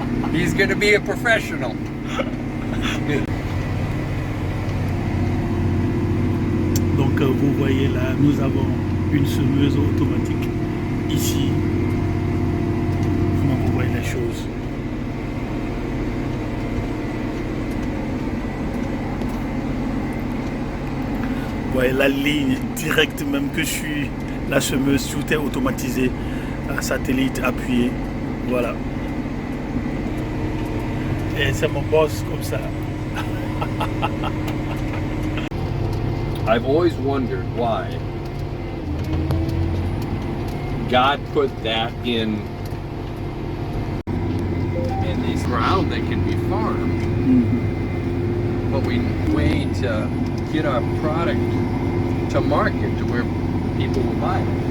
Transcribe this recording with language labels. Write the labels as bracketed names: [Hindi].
[English] He's going to be a professional. [French] Donc vous voyez là, nous avons une semeuse automatique ici. Comment vous voyez les choses? Vous voyez la ligne directe même que je suis, la semeuse, tout est automatisé, un satellite appuyé, voilà. Et c'est mon boss comme ça. [English] I've always wondered why God put that in this ground that can be farmed, but we way to get our product to market to where people will buy it.